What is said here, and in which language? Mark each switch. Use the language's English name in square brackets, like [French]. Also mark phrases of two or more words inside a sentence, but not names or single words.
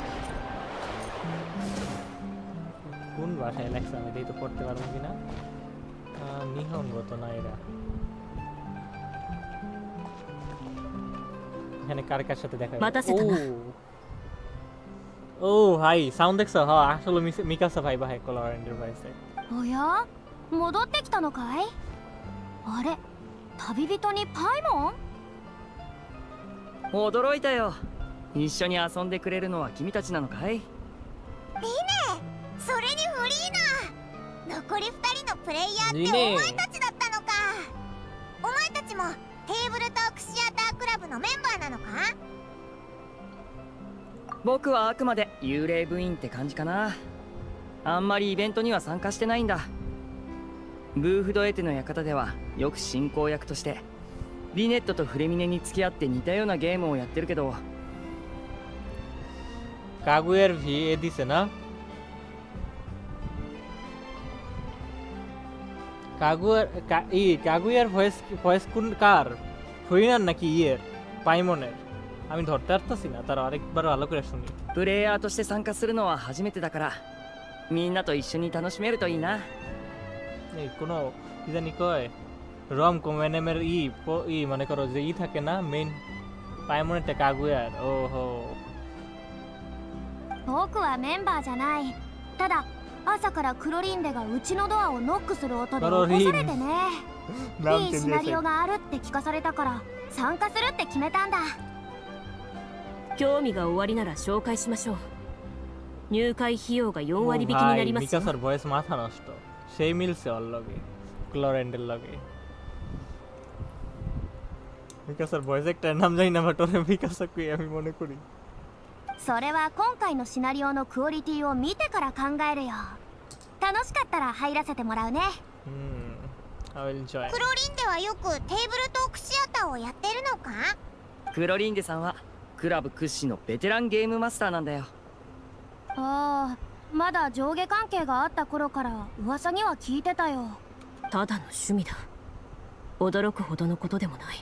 [Bangla] কোন ভাষায় লেখছে আমি দেখি তো পড়তে পারবো কিনা। নিহঙ্গ তো না এরা। এখানে কার কার সাথে দেখা ও ভাই সাউন্ড দেখছো? হ্যাঁ আসলে মিকাসা ভাই ভাই ক্লোরিন্ডের ভয়েসে। [Japanese] おや戻ってきたのかい？あれ旅人にパイモン？驚いたよ。一緒に遊んでくれるのは君たちなのかい？それにフリーナ、残り2人のプレイヤーってお前たちだったのか。お前たちもテーブルトークシアタークラブのメンバーなのか？僕はあくまで幽霊部員って感じかな。あんまりイベントには参加してないんだ。ブーフドエテの館ではよく進行役としてリネットとフレミネに付き合って似たようなゲームをやってるけど。 [Bangla] কাগুয়ার ভি এ দিছে না? কাগুয়ার ভয়েস কোন কার? ফরিনার নাকি ইয়ের পাইমনের? আমি ধরতে পারতাছি না, তার আরেকবার ভালো করে শুনি। [Japanese] プレイヤーとして参加するのは初めてだからみんなと一緒に楽しめるといいな。 [Bangla] এই কোনো কি জানি কয় রম কমেনেমের মনে করো যে থাকে না মেইন পাইমনেরটা কাগুয়ার। ওহো [Japanese] 僕はメンバーじゃない。ただ朝からクロリンデがうちのドアをノックする音で起こされてね。いいシナリオがあるって聞かされたから参加するって決めたんだ。興味が終わりなら紹介しましょう。入会費用が4割引きになりますよ。 [Bangla] মিকাসার ভয়েস মাথা নষ্ট, সেই মিলছে ওর লগে ক্লোরেন্ডের লগে। মিকাসার ভয়েস একটা নাম জানি না, বাট ওরে মিকাসা কই আমি মনে করি। [Japanese] それは今回のシナリオのクオリティを見てから考えるよ。楽しかったら入らせてもらうね。 [English] I will join。 [Japanese] クロリンデはよくテーブルトークシアターをやってるのか？クロリンデさんはクラブ屈指のベテランゲームマスターなんだよ。ああ、まだ上下関係があった頃から噂には聞いてたよ。ただの趣味だ。驚くほどのことでもない。